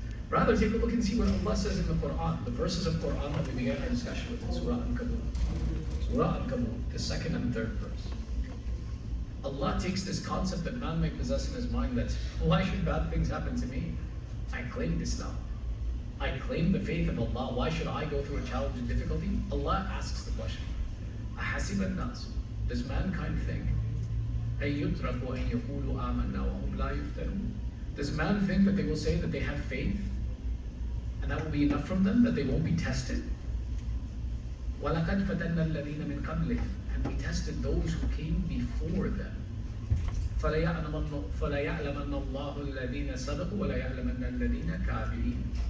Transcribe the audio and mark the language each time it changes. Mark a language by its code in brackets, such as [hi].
[en] Rather, take a look and see what Allah says in the Quran, the verses of Quran that we began our discussion with in Surah Al-Kabut. Surah Al-Kabut, the second and third verse. Allah takes this concept that man may possess in his mind that, why should bad things happen to me? I claimed Islam. I claim the faith of Allah. Why should I go through a challenge and difficulty? Allah asks the question, [ar] أَحَسِبَ النَّاسُ, [en] does mankind think, [ar] أَن يُتْرَكُوا أَن يَقُولُوا آمَنَّا وَهُمْ لَا يُفْتَنُونَ? [en] Does man think that they will say that they have faith and that will be enough from them, that they won't be tested? [ar] وَلَقَدْ فَتَنَّا الَّذِينَ مِنْ قَبْلِهِمْ, [en] and we tested those who came before them. [ar] فَلَيَعْلَمَنَّ اللَّهُ الَّذِينَ صَدَقُوا وَلَيَعْلَمَنَّ الَّذِينَ كَاذِبِينَ.